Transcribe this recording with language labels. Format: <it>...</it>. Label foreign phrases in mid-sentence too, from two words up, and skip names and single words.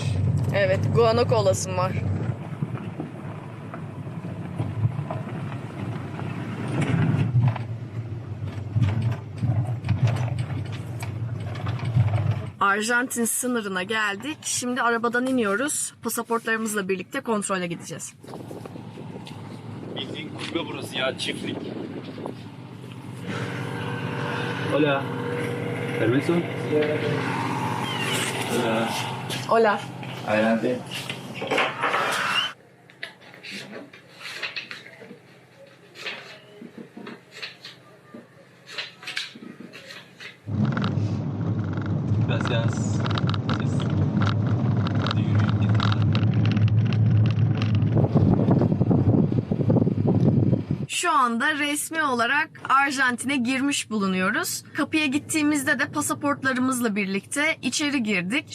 <tr>Evet, guanako olasım var. Arjantin sınırına geldik. Şimdi arabadan iniyoruz. Pasaportlarımızla birlikte kontrole gideceğiz. Bildiğin kulübe burası ya, çiftlik.</tr> <es>Hola. Permiso? Hola. Hola. Adelante. Gracias.</es> <tr>Hadi yürüyün gidin. Şu anda resmi olarak Arjantin'e girmiş bulunuyoruz. Kapıya gittiğimizde de pasaportlarımızla birlikte içeri girdik.</tr>